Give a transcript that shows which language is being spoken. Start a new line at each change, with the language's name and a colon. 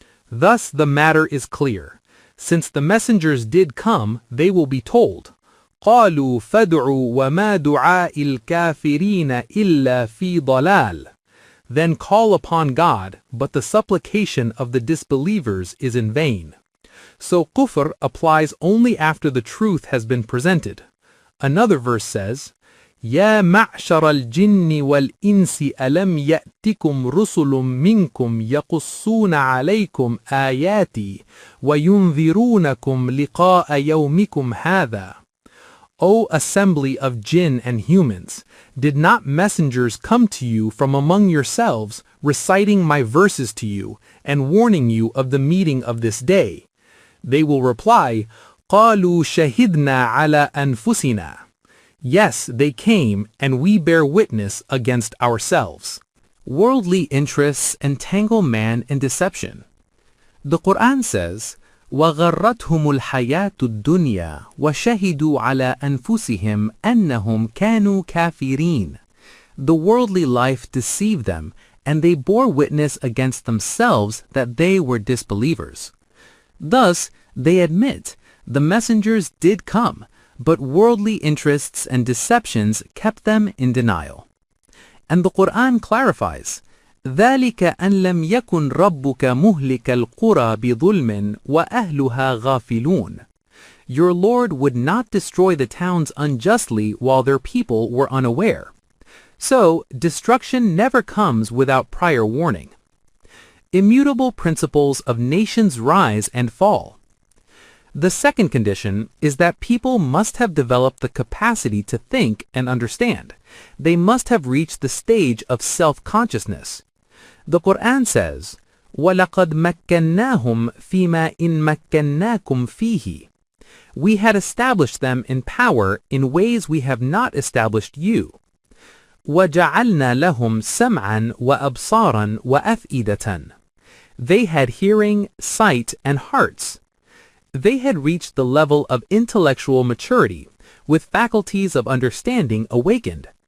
English: Thus the matter is clear. Since the messengers did come, they will be told,
Arabic: قَالُوا فَادْعُوا وَمَا دُعَاءِ الْكَافِرِينَ إِلَّا فِي ضَلَالٍ.
English: Then call upon God, but the supplication of the disbelievers is in vain. So kufr applies only after the truth has been presented. Another verse says,
Arabic: يَا مَعْشَرَ الْجِنِّ وَالْإِنسِ أَلَمْ يَأْتِكُمْ رُسُلٌ مِّنْكُمْ يَقُصُّونَ عَلَيْكُمْ آيَاتِي وَيُنذِرُونَكُمْ لِقَاءَ يَوْمِكُمْ هَذَا.
English: O assembly of jinn and humans, did not messengers come to you from among yourselves, reciting my verses to you, and warning you of the meeting of this day? They will reply,
Arabic: قَالُوا شَهِدْنَا عَلَى أَنفُسِنَا.
English: Yes, they came, and we bear witness against ourselves. Worldly interests entangle man in deception. The Quran says,
Arabic: وغرتهم الحياة الدنيا وشهدوا على أنفسهم أنهم كانوا كافرين.
English: The worldly life deceived them, and they bore witness against themselves that they were disbelievers. Thus, they admit, the messengers did come, but worldly interests and deceptions kept them in denial. And the Quran clarifies,
Arabic: ذلك أن لم يكن ربك مهلك القرى بظلم وأهلها غافلون.
English: Your Lord would not destroy the towns unjustly while their people were unaware. So, destruction never comes without prior warning. Immutable principles of nations rise and fall. The second condition is that people must have developed the capacity to think and understand. They must have reached the stage of self-consciousness. The Quran says,
Arabic: وَلَقَدْ مَكَّنَّاهُمْ فِي مَا إِن مَكَّنَّاكُمْ فِيهِ.
English: We had established them in power in ways we have not established you.
Arabic: وَجَعَلْنَا لَهُمْ سَمْعًا وَأَبْصَارًا وَأَفْئِدَةً.
English: They had hearing, sight, and hearts. They had reached the level of intellectual maturity, with faculties of understanding awakened.